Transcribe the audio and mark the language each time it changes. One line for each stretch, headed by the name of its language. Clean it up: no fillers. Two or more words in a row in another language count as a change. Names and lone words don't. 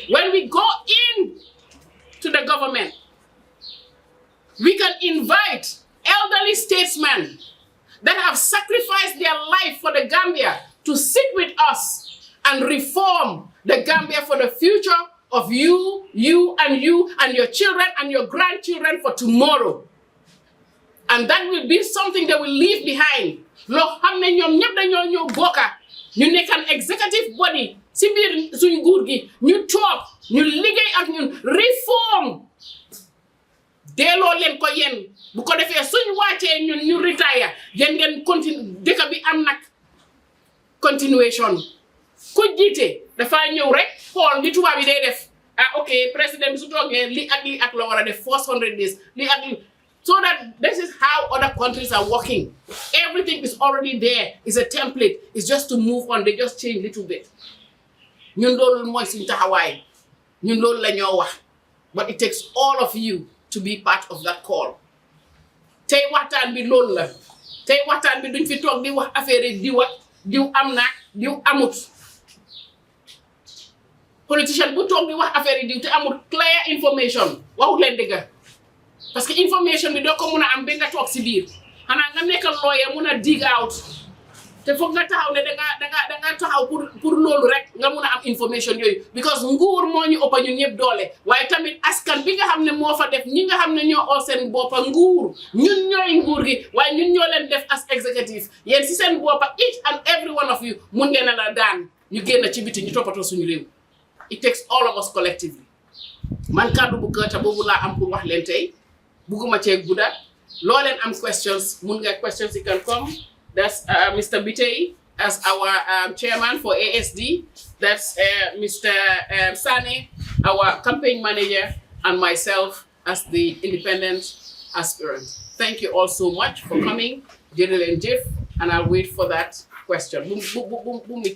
English: When we go in to the government, we can invite elderly statesmen that have sacrificed their life for the Gambia to sit with us and reform the Gambia for the future of you and your children and your grandchildren for tomorrow. And that will be something they will leave behind.
Wolof: Lo xamne ñom ñep dañoo ñew bokka ñu nekk
English: an executive body
Wolof: si biir suñ nguur gi ñu toog ñu liggéey ak ñun reform delloo leen ko yéen bu ko defee suñ wàccee ñun ñu retire yéen ngeen continue dëkk bi am nag continuation ku jiite dafaa ñëw rek xool li tubaab yi day def ok président bi su toogee li ak la war a def
English: first 100 days
Wolof: li ak li
English: so that this is how other countries are working. Everything is already there. It's a template. It's just to move on. They just change a little bit.
Wolof: ñun loolu mooy suñu taxawaay ñun loolu la ñoo wax
English: but it takes all of you to be part of that call.
Wolof: tey waxtaan bi loolu la tey waxtaan bi duñ fi toog di wax affaire yi diw am na diw amut politicien bu toog di wax affaire yi diw te amut
English: clear information
Wolof: waxut leen dëgg
French: parce que
Wolof: information bi doo ko mun a am ba nga toog si biir xanaa nga nekkal lawyer mun a
English: dig out
Wolof: te foog nga taxaw ne danga taxaw pour loolu rek nga mun a am information yooyu because nguur moo ñu ëppa ñun ñëpp doole waaye tamit askan bi nga xam ne moo fa def ñi nga xam ne ñoo oo seen boppa nguur ñun ñooy nguur gi waaye ñun ñoo leen def
English: as executive
Wolof: yéen si seen boppa
English: each and every one of you
Wolof: mun ngeen a la daan ñu génn ci biti ñu toppatoo suñu réew
English: it takes all of us collectively
Wolof: man kàddu bu gëta boobu laa am pour wax leen tey bugguma cee gudda loo leen am questions mun nga questions
English: you can come. That's Mr. Bitey as our chairman for ASD. That's Mr. Sane, our campaign manager, and myself as the independent aspirant. Thank you all so much for coming, General and Jeff, and I'll wait for that question.